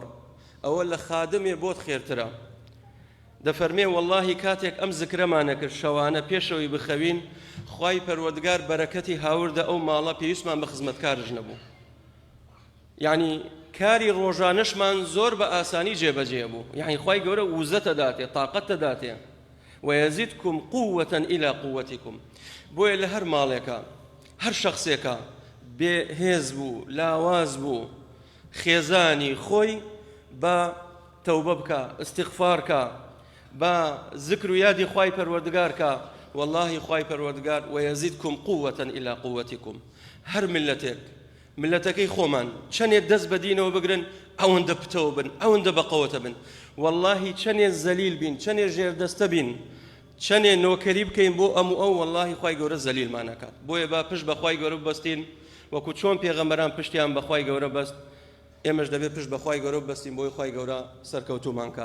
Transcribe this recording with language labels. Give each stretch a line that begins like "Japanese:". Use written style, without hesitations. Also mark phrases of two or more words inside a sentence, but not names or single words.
Central Kurdish: ئەوە لە خادمێ بۆت خێرترە. دەفەرمێ واللهی کاتێک ئەم زکرەمانە کرد شەوانە پێشەوەی بخەوین، خوای پەروەردگار بەرەکەتی هاوردە ئەو ماڵە، پێویستمان بە خزمەتکارش نەبوو. یعنی کاری ڕۆژانەشمان زۆر بە ئاسانی جێبەجێ بوو. یعنی خوای گەورە وزەتە داتێ، تااقەتە داتێ.
Arabic: ويزدكم قوة إلى قوتكم.
Central Kurdish: بۆیە لە هەر ماڵێکە، هەر شخصێکە بێهێز بوو، لاواز بوو، خێزانی خۆی بە تەوبە بکە، استغفار کە، بە ذکر و یادی خوای پەروەردگار کە.
Arabic: واللهی
Central Kurdish: خوای پەروەردگار
Arabic: ويزدكم قوة إلى قوتكم.
Central Kurdish: هەر ملەتەکەی خۆمان چەندێک دەست بە دینەوە بگرن، ئەوەندە پتەوە بن، ئەوەندە بەقەوەتە بن. واللهی چەندێک زەلیل بین، چەندێک ژێردەستە بین، چەندێک نۆکەری بکەین بۆ ئەم و ئەو، واللهی خوای گەورە زەلیلمان نەکات. بۆیە با پشت بە خوای گەورە ببەستین، وەکو چۆن پێغەمبەران پشتیان بە خوای گەورە بەست، ئێمەش دەبێت پشت بە خوای گەورە ببەستین بۆی خوای گەورە سەرکەوتومان کات.